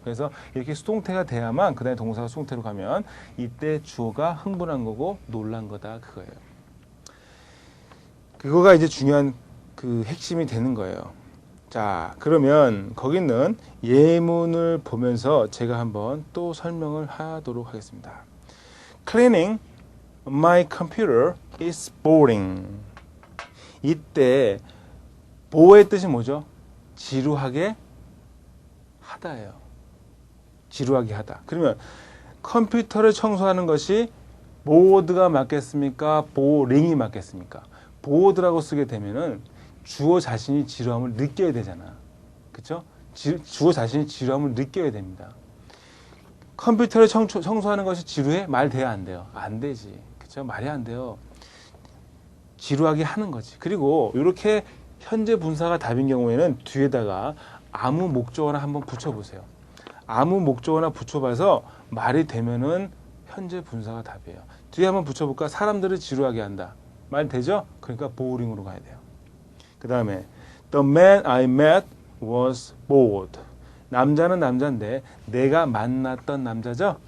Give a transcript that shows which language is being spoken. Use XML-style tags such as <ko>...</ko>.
<ko>그래서 이렇게 수동태가 돼야만 그다음에 동사가 수동태로 가면 이때 주어가 흥분한 거고 놀란 거다 그거예요. 그거가 이제 중요한 그 핵심이 되는 거예요. 자, 그러면 거기 있는 예문을 보면서 제가 한번 또 설명을 하도록 하겠습니다.</ko> <en>Cleaning my computer is boring.</en> <ko>이때 bore의 뜻이 뭐죠? 지루하게 하다예요. 지루하게 하다. 그러면 컴퓨터를 청소하는 것이 bored가 맞겠습니까? boring이 맞겠습니까? bored라고 쓰게 되면은 주어 자신이 지루함을 느껴야 되잖아. 그쵸? 주어 자신이 지루함을 느껴야 됩니다. 컴퓨터를 청소하는 것이 지루해? 말 돼야 안 돼요? 안 되지. 그쵸? 말이 안 돼요. 지루하게 하는 거지. 그리고 이렇게 현재 분사가 답인 경우에는 뒤에다가 아무 목적어나 한번 붙여보세요. 아무 목적어나 붙여봐서 말이 되면은 현재 분사가 답이에요. 뒤에 한번 붙여볼까? 사람들을 지루하게 한다. 말 되죠? 그러니까 boring으로 가야 돼요. 그 다음에</ko> <en>The man I met was bored.</en> <ko>남자는 남자인데 내가 만났던 남자죠?</ko>